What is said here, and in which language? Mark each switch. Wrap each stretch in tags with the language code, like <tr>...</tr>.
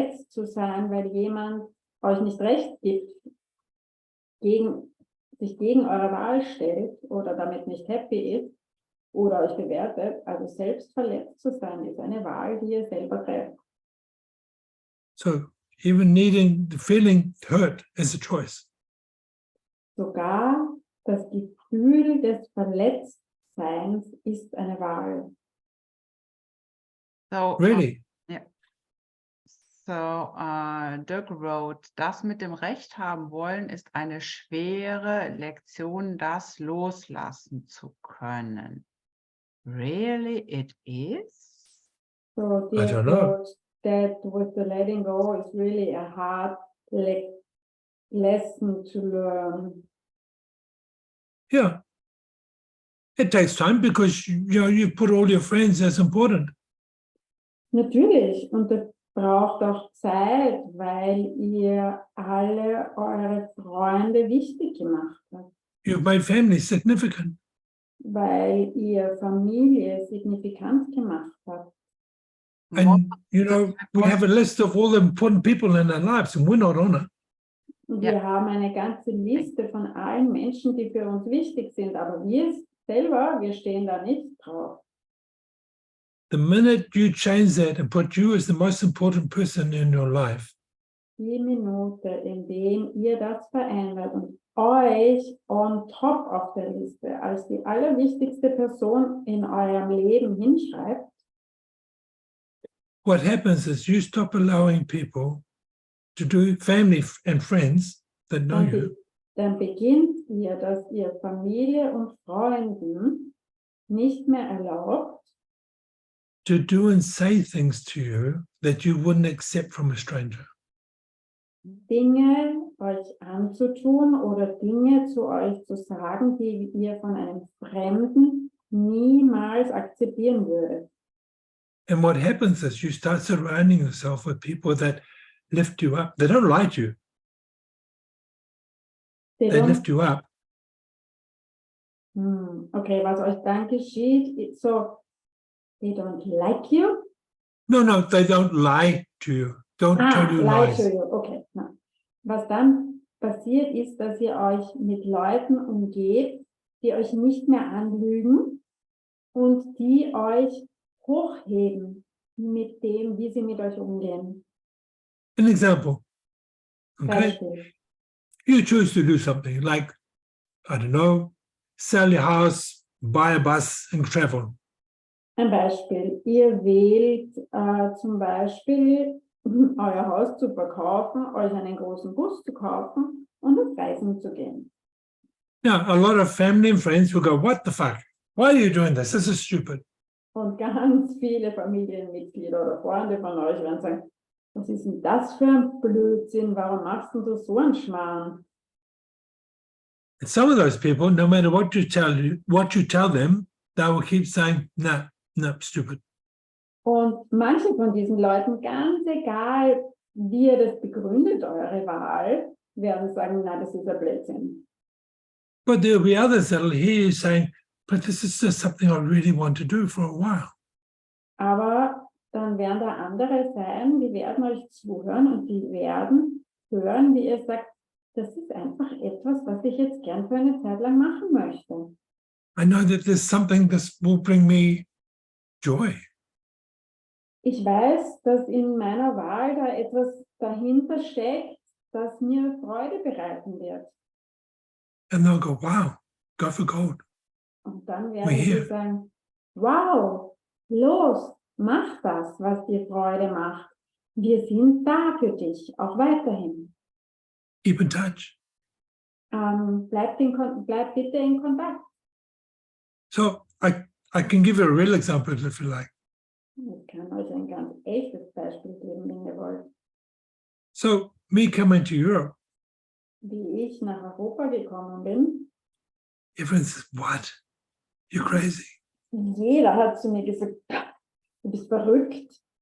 <de>zu sein, weil jemand euch nicht recht gibt, sich gegen eure Wahl stellt oder damit nicht happy ist oder euch bewertet, also selbst verletzt zu sein, ist eine Wahl, die ihr selber trefft.</de> <en>So even the feeling hurt is a choice.</en> <de>Sogar das Gefühl des Verletztseins ist eine Wahl.</de> <en>So, Really? Dirk wrote,</en> <de>das mit dem Recht haben wollen, ist eine schwere Lektion, das loslassen zu können.</de> <en>Really, it is? So I Dirk don't know. wrote that with the letting go is really a hard lesson to learn. Yeah. It takes time because you put all your friends as important.</en> <de>Natürlich, und das braucht auch Zeit, weil ihr alle eure Freunde wichtig gemacht habt,</de> <en>You've made family significant.</en> <de>weil ihr Familie signifikant gemacht habt.</de> <en>And, we have a list of all the important people in our lives and we're not on it.</en> <de>Und Ja. wir haben eine ganze Liste von allen Menschen, die für uns wichtig sind, aber wir selber, wir stehen da nicht drauf.</de> <en>The minute you change that and put you as the most important person in your life,</en> <de>die Minute, in dem ihr das verändert und euch on top auf der Liste als die allerwichtigste Person in eurem Leben hinschreibt,</de> <en>what happens is you stop allowing people to do, family and friends that know you,</en> <de>dann beginnt ihr, dass ihr Familie und Freunden nicht mehr erlaubt,</de> <en>to do and say things to you that you wouldn't accept from a stranger.</en> <de>Dinge euch anzutun oder Dinge zu euch zu sagen, die ihr von einem Fremden niemals akzeptieren würdet.</de> <en>And what happens is you start surrounding yourself with people that lift you up. They don't like you. They lift you up.</en> <de>Okay, was euch dann geschieht,</de> <en>so, they don't like you? No, they don't lie to you. Don't tell you lie lies. to you, okay. Na.</en> <de>Was dann passiert ist, dass ihr euch mit Leuten umgebt, die euch nicht mehr anlügen und die euch hochheben mit dem, wie sie mit euch umgehen.</de> <en>An example. Okay.</en> <de>Beispiel.</de> <en>You choose to do something like, I don't know, sell your house, buy a bus and travel.</en> <de>Ein Beispiel. Ihr wählt zum Beispiel, euer Haus zu verkaufen, euch einen großen Bus zu kaufen und auf Reisen zu gehen.</de> <en>Now, a lot of family and friends will go, what the fuck? Why are you doing this? This is stupid.</en> <de>Und ganz viele Familienmitglieder oder Freunde von euch werden sagen, was ist denn das für ein Blödsinn? Warum machst du so einen Schmarrn?</de> <en>And some of those people, no matter what you tell them, they will keep saying, no, stupid.</en> <de>Und manche von diesen Leuten, ganz egal, wie ihr das begründet, eure Wahl, werden sagen, na, das ist ein Blödsinn.</de> <en>But there'll be others that'll hear you saying, but this is just something I really want to do for a while.</en> <de>Aber dann werden da andere sein, die werden euch zuhören und die werden hören, wie ihr sagt, das ist einfach etwas, was ich jetzt gern für eine Zeit lang machen möchte.</de> <en>I know that there's something that will bring me joy.</en> <de>Ich weiß, dass in meiner Wahl da etwas dahinter steckt, das mir Freude bereiten wird.</de> <en>And they'll go, wow, go for gold.</en> <de>Und dann werden sie sagen, wow, los, mach das, was dir Freude macht. Wir sind da für dich, auch weiterhin.</de> <en>Keep in touch.</en> <de>Bleibt bitte in Kontakt.</de> <en>So I can give you a real example if you like.</en> <de>Ich kann euch ein ganz echtes Beispiel geben, wenn ihr wollt.</de> <en>So me coming to Europe,</en> <de>Wie ich nach Europa gekommen bin,</de> <en>everyone says, what? You're crazy.</en> <de>jeder hat zu mir gesagt, du bist verrückt.</de>